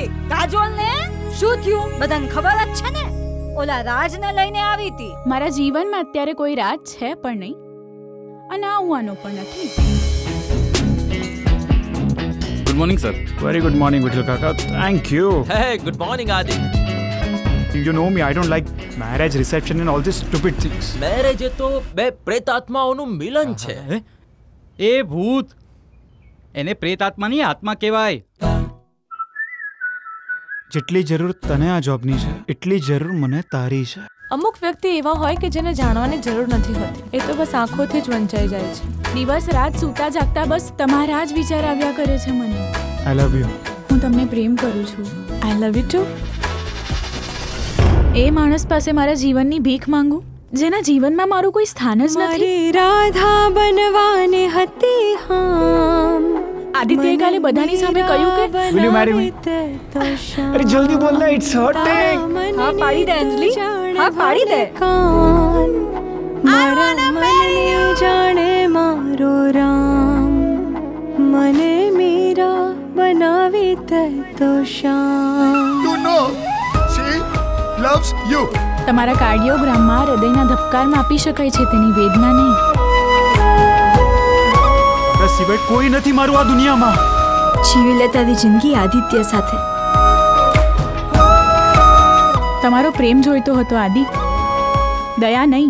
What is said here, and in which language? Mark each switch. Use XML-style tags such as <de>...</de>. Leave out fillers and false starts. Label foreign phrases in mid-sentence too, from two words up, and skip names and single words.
<gu>કાજોલને શું થયું બધાને ખબર જ છે ને, ઓલા રાજને લઈને આવી હતી. મારા જીવનમાં અત્યારે કોઈ રાજ છે પણ નહીં, અને આવવાનો પણ નથી.</gu> <en>good morning sir. very good morning વિઠ્ઠલ કાકા. thank you. Hey, good morning, Adi. You know me, I don't like marriage reception and all these stupid things.</en> <gu>મેરેજ એ તો બે પ્રેતાત્માઓનું મિલન છે. એ ભૂત, એને પ્રેતાત્માની આત્મા કહેવાય. જેટલી જરૂર તને આ જોબની છે એટલી જરૂર મને તારી છે. અમુક વ્યક્તિ એવા હોય કે જેને જાણવાની જરૂર નથી હોતી, એ તો બસ આંખોથી જ વંચાઈ જાય છે. દિવસ રાત સૂતા જાગતા બસ તમારા જ વિચાર આવ્યા કરે છે મને.</gu> <en>I love you.</en> <gu>હું તમને પ્રેમ કરું છું.</gu> <en>I love you too.</en> <gu>એ માણસ પાસે મારા જીવનની ભીખ માંગુ જેના જીવનમાં મારું કોઈ સ્થાન જ નથી. મારી રાધા બનવાની હતી હામ. આદિત્યએ કાલે બધાની સામે કહ્યું કે</gu> <en>Will you marry me?</en> <gu>અરે જલ્દી બોલ ને,</gu> <en>it's hurting.</en> <gu>હા પાડી દે અંજલિ, હા પાડી દે. મારા મને જાણે મારો રામ, મને મીરા બનાવી તે તો શ્યામ.</gu> <en>You know, she loves you.</en> <gu>તમારા કાર્ડિયોગ્રામમાં હૃદયના ધબકાર માપી શકાય છે, તેની વેદના નહીં. તારા સિવાય કોઈ નથી મારું આ દુનિયામાં. જીવી લે તારી જિંદગી આદિત્ય સાથે. તમારો પ્રેમ જોઈતો હતો આદિ, દયા નહીં.</gu>